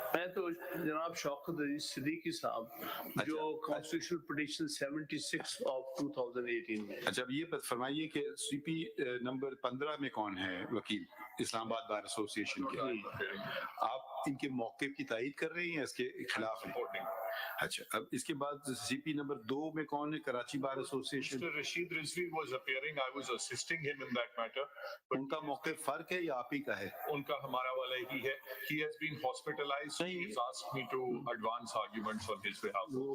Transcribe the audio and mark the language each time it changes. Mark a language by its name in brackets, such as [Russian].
[Hindi] मैं तो जनाब शौकत अजीज सिद्दीकी साहब, जो कॉन्स्टिट्यूशनल पिटीशन 76 ऑफ 2018 में. अच्छा, अब ये फरमाइए कि सीपी नंबर 15 में कौन है वकील इस्लामाबाद बार एसोसिएशन के? आप इनके मौक़िफ़ की तायीद कर रही हैं, इसके खिलाफ हैं? अच्छा, अब इसके बाद सीपी नंबर 2 में कौन है? Karachi bar association. [English] Mr. Rashid Rizvi was appearing. I was assisting him in that matter. [Hindi] उनका मौक़िफ़ फर्क है या आप ही का है? उनका हमारा वाला ही है. [English] He has been hospitalized. He's asked me to advance arguments on his behalf.